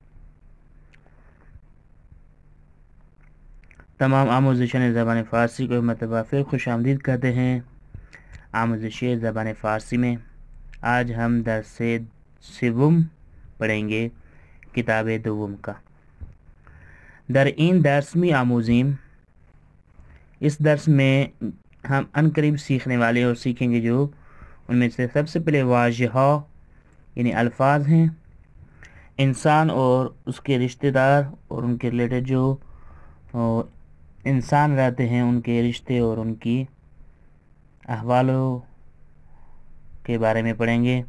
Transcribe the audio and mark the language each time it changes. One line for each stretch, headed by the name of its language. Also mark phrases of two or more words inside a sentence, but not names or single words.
Urdu: تمام
Persian: آموزشان زبان فارسی
Urdu: کو مرتبہ پھر خوش آمدید کہتے ہیں۔
Persian: آموزش زبان فارسی
Urdu: میں آج ہم
Persian: درس سوم
Urdu: پڑھیں گے،
Persian: کتاب دوم
Urdu: کا۔
Persian: در این درس می آموزیم،
Urdu: اس درس میں ہم عنقریب سیکھنے والے اور سیکھیں گے جو ان میں سے سب سے پہلے واضحہ یعنی الفاظ ہیں، انسان اور اس کے رشتہ دار اور ان کے ریلیٹڈ جو انسان رہتے ہیں ان کے رشتے اور ان کی احوالوں کے بارے میں پڑھیں گے۔